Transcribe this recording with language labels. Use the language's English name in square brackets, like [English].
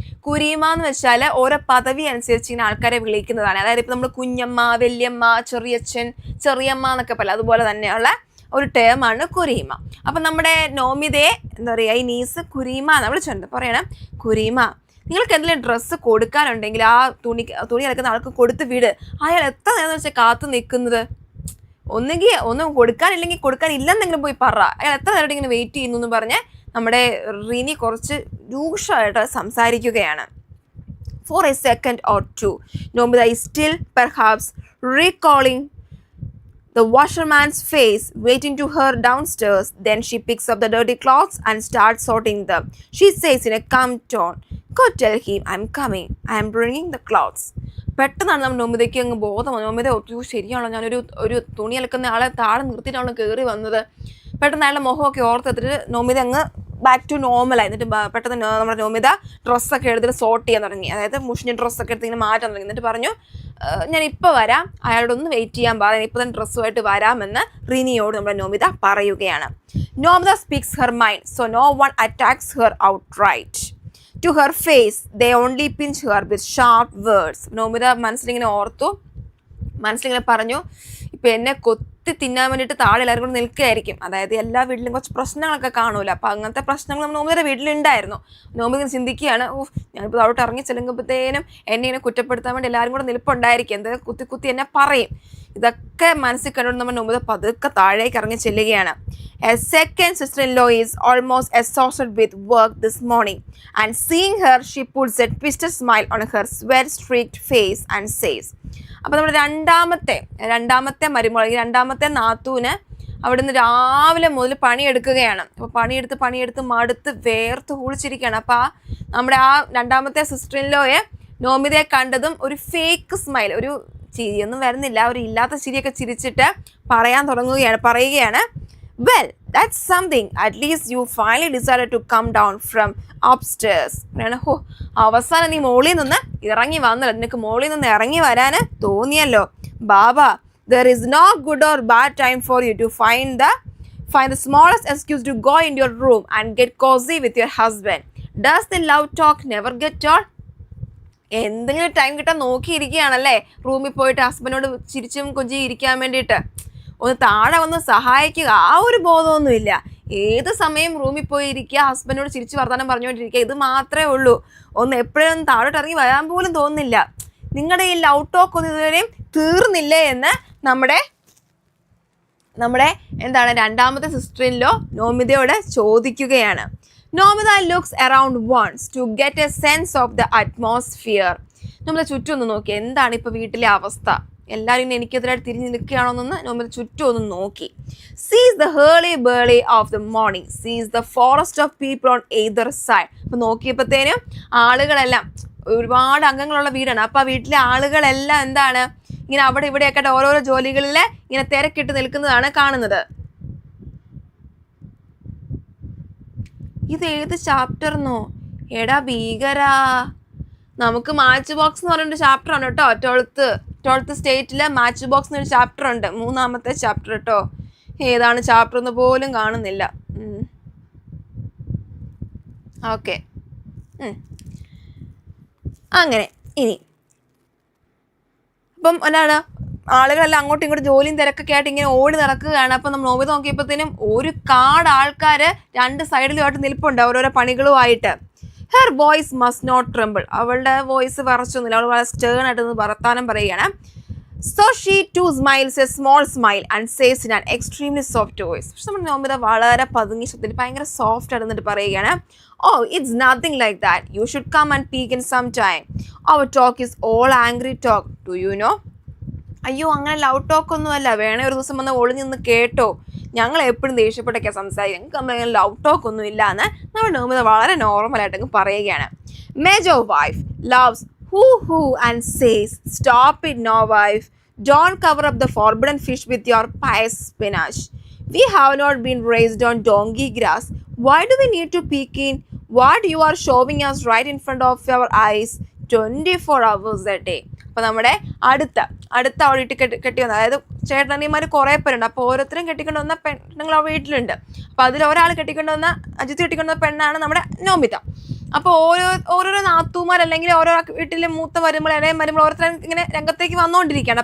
[Malayalam] കുരീമ എന്ന് വെച്ചാൽ ഓരോ പദവി അനുസരിച്ച് ഇങ്ങനെ ആൾക്കാരെ വിളിക്കുന്നതാണ്. അതായത് ഇപ്പോൾ നമ്മൾ കുഞ്ഞമ്മ, വല്യമ്മ, ചെറിയച്ഛൻ, ചെറിയമ്മ എന്നൊക്കെ പറയും, അതുപോലെ തന്നെയുള്ള ഒരു ടേമാണ് കുരീമ. അപ്പം നമ്മുടെ നോമിതയെ എന്താ പറയുക, ഈ നീസ് കുരീമ എന്ന് വിളിച്ചിട്ടുണ്ട്. പറയണം, കുരീമ, നിങ്ങൾക്ക് എന്തെങ്കിലും ഡ്രസ്സ് കൊടുക്കാനുണ്ടെങ്കിൽ ആ തുണി ഇറക്കുന്ന ആൾക്ക് കൊടുത്ത് വിട്. അയാൾ എത്ര നേരം വെച്ചാൽ കാത്തു നിൽക്കുന്നത്? ഒന്നുകിൽ ഒന്നും കൊടുക്കാനില്ലെങ്കിൽ കൊടുക്കാനില്ലെന്നെങ്കിലും പോയി പറ. അയാൾ എത്ര നേരം ഇങ്ങനെ വെയിറ്റ് ചെയ്യുന്നു എന്ന് പറഞ്ഞ് നമ്മുടെ റിനി കുറച്ച് രൂക്ഷമായിട്ട് സംസാരിക്കുകയാണ്. [English] For a second or two, Nomida is still perhaps recalling the washerman's face waiting to her downstairs. Then she picks up the dirty clothes and starts sorting them. She says in a calm tone, "Go tell him I'm coming. I'm bringing the clothes." [Malayalam] പെട്ടെന്നാണ് നമ്മൾ നോമിതയ്ക്ക് അങ്ങ് ബോധം വന്നു. നോമിത ഒത്തിരി ശരിയാണല്ലോ, ഞാനൊരു തുണി അലക്കുന്ന ആളെ താഴെ നിർത്തിയിട്ടാണ് കയറി വന്നത്. പെട്ടെന്ന് അയാളുടെ മുഖമൊക്കെ ഓർത്തെടുത്തിട്ട് നോമിത അങ്ങ് ബാക്ക് ടു നോർമലായി. എന്നിട്ട് പെട്ടെന്ന് നമ്മുടെ നോമിത ഡ്രസ്സൊക്കെ എടുത്തിട്ട് സോർട്ട് ചെയ്യാൻ തുടങ്ങി. അതായത് മുഷിഞ്ഞ ഡ്രസ്സൊക്കെ എടുത്ത് ഇങ്ങനെ മാറ്റാൻ തുടങ്ങി. എന്നിട്ട് പറഞ്ഞു, ഞാൻ ഇപ്പോൾ വരാം, അയാളോടൊന്ന് വെയിറ്റ് ചെയ്യാൻ പറയാം, ഇപ്പോൾ തന്നെ ഡ്രസ്സുമായിട്ട് വരാമെന്ന് റിനിയോട് നമ്മുടെ നോമിത പറയുകയാണ്. [English] Nomita speaks her mind, so no one attacks her outright. To her face, they only pinch her with sharp words. [Malayalam] Nomita മനസ്സിലിങ്ങനെ ഓർത്തു, മനസ്സിലിങ്ങനെ പറഞ്ഞു, ഇപ്പം എന്നെ കൊത്തി തിന്നാൻ വേണ്ടിയിട്ട് താഴെ എല്ലാവരും കൂടെ നിൽക്കുകയായിരിക്കും. അതായത് എല്ലാ വീട്ടിലും കുറച്ച് പ്രശ്നങ്ങളൊക്കെ കാണൂല. അപ്പം അങ്ങനത്തെ പ്രശ്നങ്ങൾ നമ്മൾ നോമിതയുടെ വീട്ടിലുണ്ടായിരുന്നു. നോമിത ചിന്തിക്കുകയാണ്, ഞാനിപ്പോൾ അവിടെ ഇറങ്ങി ചെല്ലുമ്പോഴത്തേനും എന്നെ ഇങ്ങനെ കുറ്റപ്പെടുത്താൻ വേണ്ടി എല്ലാവരും കൂടെ നിൽപ്പുണ്ടായിരിക്കും, എന്തായാലും കുത്തി എന്നെ പറയും. ഇതൊക്കെ മനസ്സിൽ കണ്ടുകൊണ്ട് നമ്മൾ നോമിത പതുക്കെ താഴേക്ക് ഇറങ്ങി ചെല്ലുകയാണ്. [English] A second sister-in-law is almost exhausted with work this morning, and seeing her, she puts a twisted smile on her sweat-streaked face and says, [Malayalam] അപ്പോൾ നമ്മുടെ രണ്ടാമത്തെ മരുമകൾ, രണ്ടാമത്തെ നാത്തൂന് അവിടെ നിന്ന് രാവിലെ മുതൽ പണിയെടുക്കുകയാണ്. അപ്പോൾ പണിയെടുത്ത് മടുത്ത് വേർത്ത് കുളിച്ചിരിക്കുകയാണ്. അപ്പോൾ നമ്മുടെ ആ രണ്ടാമത്തെ സിസ്റ്റർ-ഇൻ-ലോയെ നോമിതയെ കണ്ടതും ഒരു ഫേക്ക് സ്മൈൽ, ഒരു ചിരിയൊന്നും വരുന്നില്ല, ഒരു ഇല്ലാത്ത ചിരിയൊക്കെ ചിരിച്ചിട്ട് പറയുകയാണ്, [English] well, that's something. At least you finally decided to come down from upstairs. [Malayalam] അവസാനം നീ മോളിൽ നിന്ന് ഇറങ്ങി വന്നല്ലോ, നിനക്ക് മോളിൽ നിന്ന് ഇറങ്ങി വരാൻ തോന്നിയല്ലോ. [English] Baba, there is no good or bad time for you to find the smallest excuse to go in your room and get cozy with your husband. Does the love talk never get told? [Malayalam] എന്തെങ്കിലും time കിട്ടാൻ നോക്കിയിരിക്കുകയാണല്ലേ റൂമിൽ പോയിട്ട് ഹസ്ബൻഡിനോട് ചിരിച്ചും കൊഞ്ചി ഇരിക്കാൻ വേണ്ടിയിട്ട്. ഒന്ന് താഴെ വന്ന് സഹായിക്കുക, ആ ഒരു ബോധമൊന്നുമില്ല. ഏത് സമയം റൂമിൽ പോയി ഇരിക്കുക, ഹസ്ബൻഡിനോട് ചിരിച്ച് വർത്തമാനം പറഞ്ഞുകൊണ്ടിരിക്കുക, ഇത് മാത്രമേ ഉള്ളൂ. ഒന്ന് എപ്പോഴും താഴോട്ട് ഇറങ്ങി വരാൻ പോലും തോന്നുന്നില്ല. നിങ്ങളുടെ ഈ ലവ് ടോക്ക് ഒന്നും ഇതുവരെയും തീർന്നില്ലേ എന്ന് നമ്മുടെ എന്താണ് രണ്ടാമത്തെ സിസ്റ്റർ-ഇൻ-ലോ നോമിതയോട് ചോദിക്കുകയാണ്. [English] Nomita looks around once to get a sense of the atmosphere. [Malayalam] നമ്മൾ ചുറ്റും ഒന്ന് നോക്കി എന്താണ് ഇപ്പോൾ വീട്ടിലെ അവസ്ഥ, എല്ലാവരും എനിക്കെതിരായിട്ട് തിരിഞ്ഞ് നിൽക്കുകയാണോന്നൊന്ന് നമ്മൾ ചുറ്റും ഒന്ന് നോക്കി. [English] Sees the hurly burly of the morning, sees the forest of people on either side. [Malayalam] അപ്പോൾ നോക്കിയപ്പോഴത്തേനും ആളുകളെല്ലാം ഒരുപാട് അംഗങ്ങളുള്ള വീടാണ്. അപ്പോൾ ആ വീട്ടിലെ ആളുകളെല്ലാം എന്താണ് ഇങ്ങനെ അവിടെ ഇവിടെയൊക്കെ ഓരോരോ ജോലികളിൽ ഇങ്ങനെ തിരക്കിട്ട് നിൽക്കുന്നതാണ് കാണുന്നത്. ഇത് ഏത് ചാപ്റ്റർന്നോ? എടാ ഭീകരാ, നമുക്ക് മാച്ച് ബോക്സ് എന്ന് പറഞ്ഞൊരു ചാപ്റ്റർ ആണ് കേട്ടോ. 12th സ്റ്റേറ്റിൽ മാച്ച് ബോക്സ് എന്നൊരു ചാപ്റ്റർ ഉണ്ട്, 3ാമത്തെ ചാപ്റ്റർ കേട്ടോ. ഏതാണ് ചാപ്റ്റർ എന്ന് പോലും കാണുന്നില്ല. ഓക്കെ, അങ്ങനെ ഇനി അപ്പം എന്താണ് ആളുകളെല്ലാം അങ്ങോട്ടും ഇങ്ങോട്ടും ജോലിയും തിരക്കൊക്കെ ആയിട്ട് ഇങ്ങനെ ഓടി നടക്കുകയാണ്. അപ്പം നമ്മൾ നോക്കി നോക്കിയപ്പോഴത്തേനും ഒരു കാട് ആൾക്കാർ 2 സൈഡിലുമായിട്ട് നിൽപ്പുണ്ട് ഓരോരോ പണികളുമായിട്ട്. [English] her voice must not tremble, [Malayalam] അവളുടെ വോയിസ് വിറച്ചൊന്നുമില്ല, അവൾ വളരെ സ്റ്റേൺ ആയിട്ടൊന്ന് വർത്താനം പറയുകയാണ്. [English] So she too smiles a small smile and says in an extremely soft voice. [Malayalam] പക്ഷെ നമ്മുടെ നോമിത വളരെ പതുങ്ങി ശബ്ദത്തിൽ ഭയങ്കര സോഫ്റ്റ് ആയിട്ട് പറയുകയാണ്. [English] Oh, it's nothing like that. You should come and peek in some time. Our talk is all angry talk. Do you know? [Malayalam] അയ്യോ, അങ്ങനെ ലവ് ടോക്ക് ഒന്നുമല്ല, വേണേ ഒരു ദിവസം വന്ന് ഒളിഞ്ഞ് നിന്ന് കേട്ടോ, ഞങ്ങൾ എപ്പോഴും ദേഷ്യപ്പെട്ടൊക്കെ സംസാരിക്കും, ഞങ്ങൾക്ക് നമ്മളങ്ങനെ ലവ് ടോക്ക് ഒന്നും ഇല്ല എന്ന് നമ്മുടെ നോമിത വളരെ നോർമലായിട്ടങ്ങ് പറയുകയാണ്. [English] Major wife loves hoo and says, stop it no wife, don't cover up the forbidden fish with your pious spinach. We have not been raised on donkey grass. Why do we need to peek in what you are showing us right in front of our eyes 24 hours a day? [Malayalam] അപ്പോൾ നമ്മുടെ അടുത്ത ഓടിയിട്ട് കെട്ടി വന്ന, അതായത് ചേട്ടനിമാർ കുറേ പേരുണ്ട്. അപ്പോൾ ഓരോരുത്തരും കെട്ടിക്കൊണ്ട് വന്ന പെണ്ണുങ്ങൾ ആ വീട്ടിലുണ്ട്. അപ്പോൾ അതിൽ ഒരാൾ കെട്ടിക്കൊണ്ട് വന്ന അജിത്ത് കെട്ടിക്കൊണ്ട് വന്ന പെണ്ണാണ് നമ്മുടെ നോമിത. അപ്പോൾ ഓരോരോ നാത്തൂമാർ അല്ലെങ്കിൽ ഓരോ വീട്ടിലെ മൂത്ത വരുമ്പോൾ ഇടയും വരുമ്പോൾ ഓരോരുത്തരും ഇങ്ങനെ രംഗത്തേക്ക് വന്നുകൊണ്ടിരിക്കുകയാണ്.